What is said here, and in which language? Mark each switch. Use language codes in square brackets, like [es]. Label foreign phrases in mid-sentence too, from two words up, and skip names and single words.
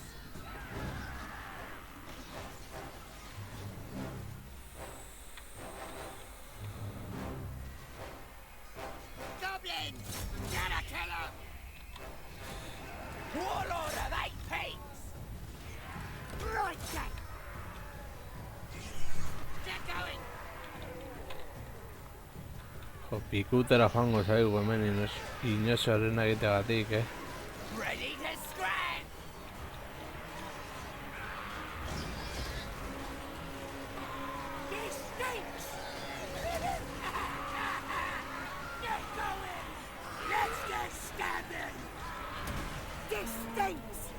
[en] Goblins! Gonna kill him! Warlord of 8 Peaks! Right then! Get going! [eu] Jo, pikutera joango zaigu hemen inozoaren egiteagatik, [en] Ready to scram! This stinks! Get going! Let's get stabbing! This stinks!